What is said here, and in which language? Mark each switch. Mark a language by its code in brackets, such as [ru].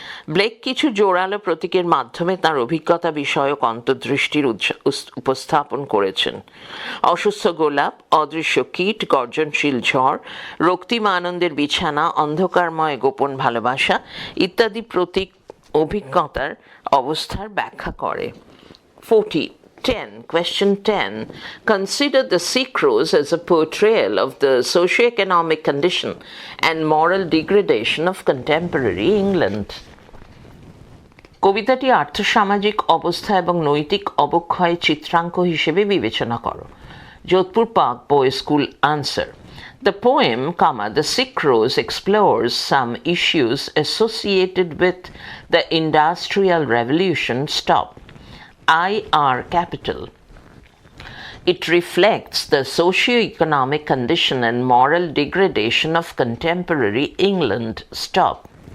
[bn] Blake কিছু জোরালো প্রতীকের মাধ্যমে তার অভিজ্ঞতা বিষয়ক অন্তর্দৃষ্টির উপস্থাপন করেছেন। অসুস্থ গোলাপ, অদৃশ্য কীট, গর্জনশীল ঝড়, রক্তিম আনন্দের বিছানা, অন্ধকারময় গোপন ভালোবাসা ইত্যাদি প্রতীক অভিজ্ঞতার অবস্থার ব্যাখ্যা করে। 40. [en] Question 10. Consider the sick rose as a portrayal of the socio-economic condition and moral degradation of contemporary England. [bn] কবিতাটি আর্থসামাজিক অবস্থা এবং নৈতিক অবক্ষয় চিত্রাঙ্ক হিসেবে বিবেচনা করো। [en] Jodhpur park boys school answer. The poem, The Sick Rose explores some issues associated with the Industrial Revolution. Stop. IR capital. It reflects the socio-economic condition and moral degradation of contemporary England. Stop.